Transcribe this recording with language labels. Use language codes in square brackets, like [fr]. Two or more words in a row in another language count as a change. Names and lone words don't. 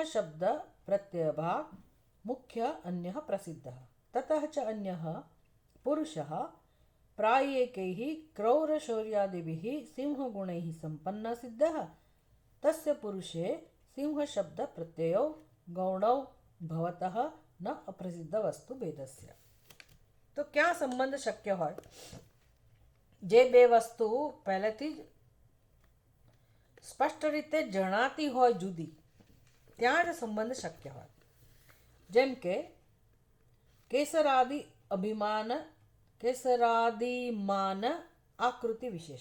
[sa] शब्द प्रत्ययभाग मुख्य अन्यः प्रसिद्धः ततः च अन्यः पुरुषः प्रायेकैः क्रौरशौर्यादिभिः सिंहगुणैः सम्पन्नः सिद्धः तस्य पुरुषे सिंहशब्द प्रत्ययो गौणौ भवतः न अप्रसिद्ध वस्तु भेदस्य. [gu] તો ક્યાં સંબંધ શક્ય હોય? જે બે વસ્તુ પહેલેથી જ સ્પષ્ટ રીતે જણાતી હોય જુદી, ત્યાં જ સંબંધ શક્ય હોય. જેમ કે કેસરાદિ અભિમાન કેસરાદિમાન આકૃતિ વિશેષ.